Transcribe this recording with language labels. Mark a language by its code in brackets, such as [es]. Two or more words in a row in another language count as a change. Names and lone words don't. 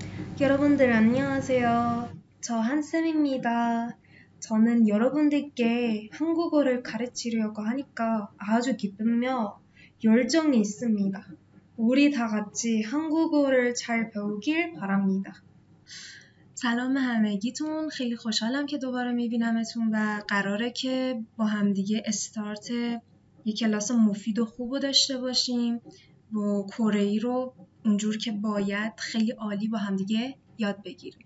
[ko] 여러분들 안녕하세요. 저 한쌤입니다. 저는 여러분들께 한국어를 가르치려고 하니까 아주 기쁘며 열정이 있습니다. 우리 다 같이 한국어를 잘 배우길 바랍니다. [fa] سلام همگیتون، خیلی خوشحالم که دوباره میبینمتون و قراره که با همدیگه استارت یک کلاس مفید و خوب رو داشته باشیم و کره‌ای رو اونجور که باید خیلی عالی با همدیگه یاد بگیریم.